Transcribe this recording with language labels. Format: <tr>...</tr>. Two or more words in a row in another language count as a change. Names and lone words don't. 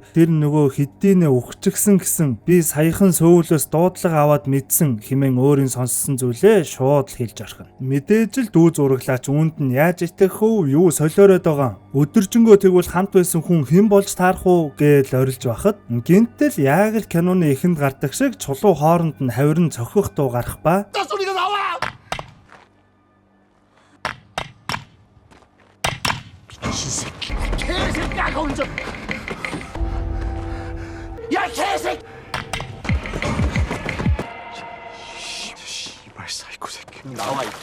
<mn>Тэр нөгөө хэдийнэ өгчихсэн гэсэн би саяхан сөүлөөс дуудлага аваад мэдсэн хэмээн өөрийн сонссон зүйлээ шууд хэлж орхино. Мэдээж л дүү зураглаач үүнд нь яаж итгэх вэ? Юу солиороод байгаа? Өдөржингөө тэгвэл хамт байсан хүн хэн болж таарах уу гэж орилж байхад гинтэл яг л киноны эхэнд гардаг шиг чулуу хооронд нь хавирн цохих дуу гарах ба</mn> <ko>소리가 나와! 미친 새끼. 개새끼야 운전. 야 개새끼. 씨발 사이코 새끼. 나와.</ko>